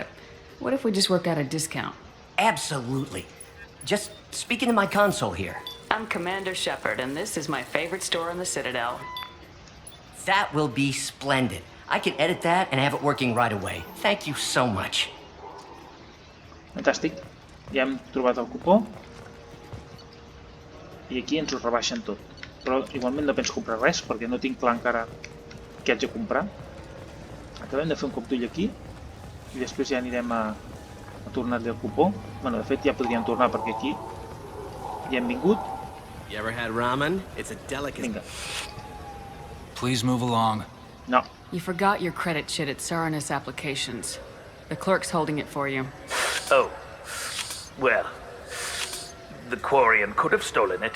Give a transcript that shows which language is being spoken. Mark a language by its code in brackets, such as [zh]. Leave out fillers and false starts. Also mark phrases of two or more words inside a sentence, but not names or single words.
[en] What if we just work out a discount? Absolutely. Just speak into my console here. I'm Commander Shepard, and this is my favorite store in the Citadel. That will be splendid. I can edit that and have it working right away. Thank you so much. [ca] Fantàstic. Ja hem trobat el cupó. I aquí ens ho rebaixen tot. Però igualment no penso comprar res, perquè no tinc clar encara què haig de comprar. Acabem de fer un cop d'ull aquí. I després ja anirem a tornar-li el cupó. Bueno, de fet ja podríem tornar perquè aquí ja hem vingut. [en] You ever had ramen? It's a delicacy. [ca] Vinga. [en] Please move along. No. You forgot your credit chit at Saranus Applications. The clerk's holding it for you. Oh. Well, the quarian could have stolen it.